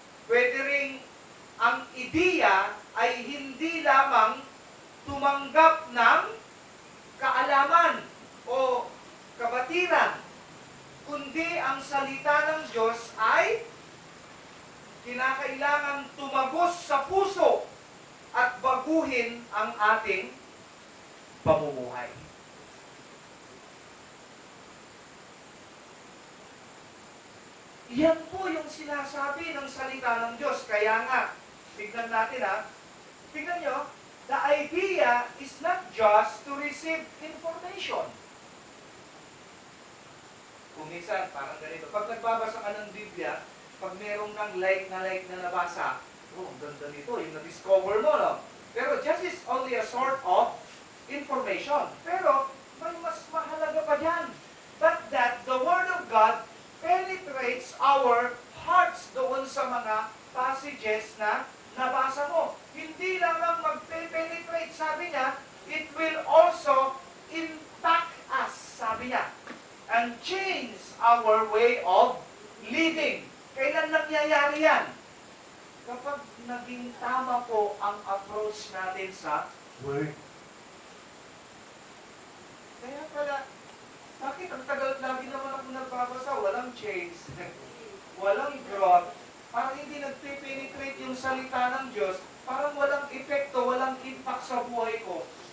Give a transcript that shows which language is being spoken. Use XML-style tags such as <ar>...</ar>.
<tl>Pwede ring ang ideya ay hindi lamang tumanggap ng kaalaman o kabatiran, kundi ang salita ng Diyos ay kinakailangan tumagos sa puso at baguhin ang ating pamumuhay. Yan po yung sinasabi ng salita ng Diyos. Kaya nga, tignan natin ha. Tignan nyo,</tl> <en>the idea is not just to receive information.</en> <tl>Kung minsan, parang ganito. Pag nagbabasa ka ng Biblia, pag meron kang like na nabasa, oh, ang ganda nito, yung na-discover mo, no?</tl> <en>Pero just is only a sort of information.</en> <tl>Pero, may mas mahalaga pa dyan.</tl> <en>But that the Word of God penetrates our hearts</en> <tl>doon sa mga passages na nabasa mo. Hindi lamang magpe-penetrate, sabi niya,</tl> <en>it will also impact us,</en> <tl>sabi niya,</tl> <en>and change our way of living.</en> <tl>Kailan nangyayari yan? Kapag naging tama po ang approach natin sa Word. Kaya pala, bakit ang tagal lagi naman ako nagbabasa? Walang change, walang growth, parang hindi nagpe-penetrate yung salita ng Diyos, parang walang epekto, walang impact sa buhay ko.</tl>